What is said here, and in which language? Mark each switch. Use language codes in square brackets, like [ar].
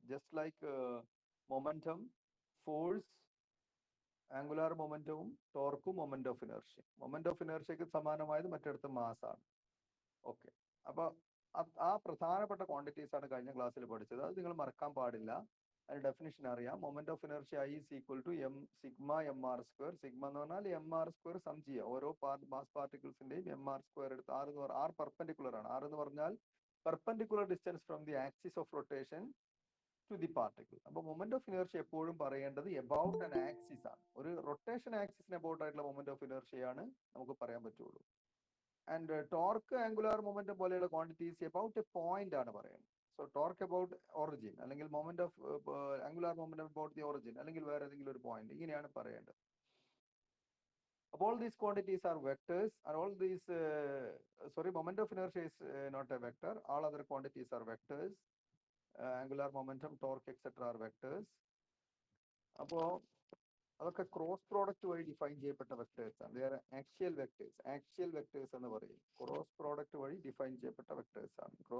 [ml] Just like momentum, force, angular മൊമെന്റവും ടോർക്കും moment of inertia. Moment of ഇനേർഷ്യക്ക് സമാനമായത് മറ്റിടത്ത് mass ആണ്. Okay, അപ്പൊ ആ പ്രധാനപ്പെട്ട ക്വാണ്ടിറ്റീസ് ആണ് കഴിഞ്ഞ ക്ലാസ്സിൽ പഠിച്ചത്. അത് നിങ്ങൾ മറക്കാൻ പാടില്ല. അതിന്റെ ഡെഫിനിഷൻ അറിയാം. Moment of inertia I is equal to m sigma mr square. Sigma എന്ന് പറഞ്ഞാൽ mr സ്ക്വയർ സം ചെയ്യുക. ഓരോ മാസ് പാർട്ടിക്കിൾസിന്റെയും mr സ്ക്വയർ എടുത്ത് r പെർപെൻഡിക്കുലർ ആണ്. r എന്ന് പറഞ്ഞാൽ [en] Perpendicular distance from the axis of rotation to the particle. [ml] അപ്പൊ moment of inertia എപ്പോഴും പറയേണ്ടത് എബൌട്ട് ആൻ ആക്സിസ് ആണ്. ഒരു റൊട്ടേഷൻ ആക്സിസിന് എബൌട്ട് ആയിട്ടുള്ള മൊമെന്റ് ഓഫ് ഇനേർഷ്യയാണ് നമുക്ക് പറയാൻ പറ്റുള്ളൂ. ആൻഡ് ടോർക്ക്, ആംഗുലാർ മൊമെന്റം പോലെയുള്ള ക്വാണ്ടിറ്റീസ് എബൌട്ട് എ പോയിന്റ് ആണ് പറയുന്നത്. സോ ടോർക്ക് എബൌട്ട് ഒറിജിൻ, അല്ലെങ്കിൽ moment of angular momentum about the origin, അല്ലെങ്കിൽ വേറെ ഏതെങ്കിലും ഒരു പോയിന്റ്, ഇങ്ങനെയാണ് പറയേണ്ടത്. [en] All these quantities are vectors, and all these moment of inertia is not a vector. All other quantities are vectors. Angular momentum, torque, etc. are vectors. [ml] അപ്പോ അതൊക്കെ cross product വഴി define ചെയ്യപ്പെട്ട വെക്ടേഴ്സ് ആണ്. വേറെ axial vectors എന്ന് പറയും. Cross product വഴി define ചെയ്യപ്പെട്ട വെക്ടേഴ്സ് ആണ്.